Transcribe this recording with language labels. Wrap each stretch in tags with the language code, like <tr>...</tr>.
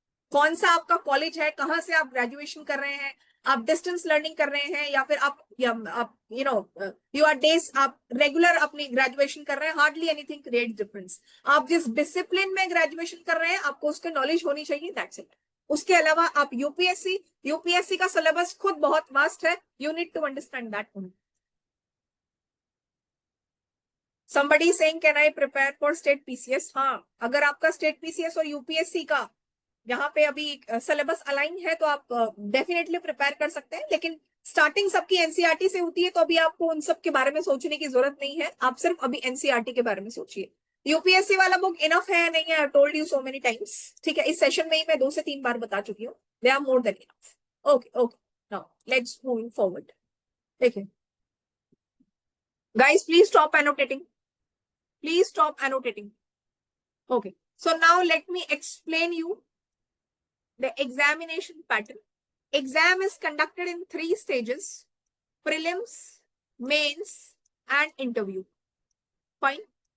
<hi>कौन सा आपका कॉलेज है, कहां से आप ग्रेजुएशन कर रहे हैं, आप डिस्टेंस लर्निंग कर रहे हैं या फिर आप</hi> <en>you know you are days</en> <hi>आप रेगुलर अपनी ग्रेजुएशन कर रहे हैं,</hi> <en>Hardly anything create difference.</en> <hi>आप जिस डिसिप्लिन में ग्रेजुएशन कर रहे हैं आपको उसकी नॉलेज होनी चाहिए,</hi> <en>That's it.</en> <hi>उसके अलावा आप यूपीएससी का सिलेबस खुद बहुत वास्ट है,</hi> <en>You need to understand that. Somebody is saying, can I prepare for state PCS?</en> <hi>हाँ, अगर आपका state PCS और UPSC का यहाँ पे अभी सिलेबस अलाइन है तो आप डेफिनेटली प्रिपेयर कर सकते हैं, लेकिन स्टार्टिंग सबकी एनसीईआरटी से होती है, तो अभी आपको उन सब के बारे में सोचने की जरूरत नहीं है, आप सिर्फ अभी एनसीईआरटी के बारे में सोचिए। यूपीएससी वाला बुक इनफ है नहीं है,</hi> <en>I told you so many times,</en> <hi>ठीक है, इस सेशन में ही मैं 2 से 3 बार बता चुकी हूँ,</hi> <en>They are more than enough. Okay okay, now let's moving forward.</en> <hi>देखिए</hi> <en>guys, please stop annotating, please stop annotating. Okay, so now let me explain you the examination pattern. Exam is conducted in 3 stages: prelims, mains, and interview. Fine.</en>